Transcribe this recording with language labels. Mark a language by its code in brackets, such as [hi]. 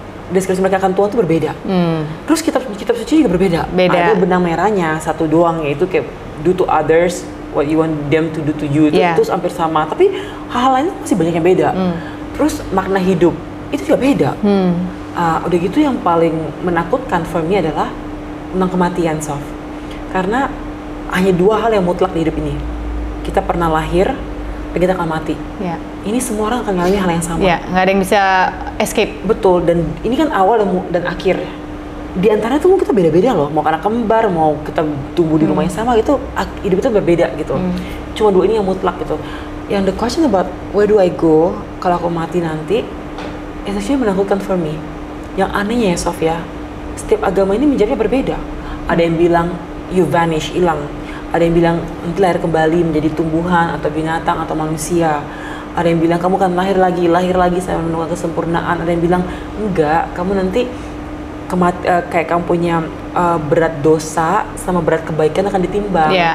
[id] deskripsi mereka akan Tuhan tuh berbeda. Terus kitab suci juga berbeda. Ada benang merahnya satu doang, yaitu kayak [en] do to others what you want them to do to you. [id] Itu hampir sama, tapi hal-hal lain masih banyak yang beda. Terus makna hidup itu juga beda. Udah gitu yang paling menakutkan [en] for me [id] adalah tentang kematian, Sof. Karena hanya dua hal yang mutlak di hidup ini. Kita pernah lahir dan kita akan mati. Ini semua orang akan mengalami hal yang sama. Nggak ada yang bisa escape. Betul, dan ini kan awal dan akhir. Di antara itu kita beda-beda loh. Mau anak kembar, mau kita tumbuh di rumah yang sama gitu, hidup itu berbeda gitu. Cuma dua ini yang mutlak gitu. [en] Yang the question about where do I go [id] kalau aku mati nanti, [en] it's actually menakutkan for me. [id] Yang anehnya ya, Sof ya, setiap agama ini menjadinya berbeda. Ada yang bilang [en] you vanish, [id] hilang. Ada yang bilang nanti lahir kembali menjadi tumbuhan atau binatang atau manusia. Ada yang bilang kamu akan lahir lagi sampai menemukan kesempurnaan. Ada yang bilang enggak, kamu nanti kayak kamu punya berat dosa sama berat kebaikan akan ditimbang.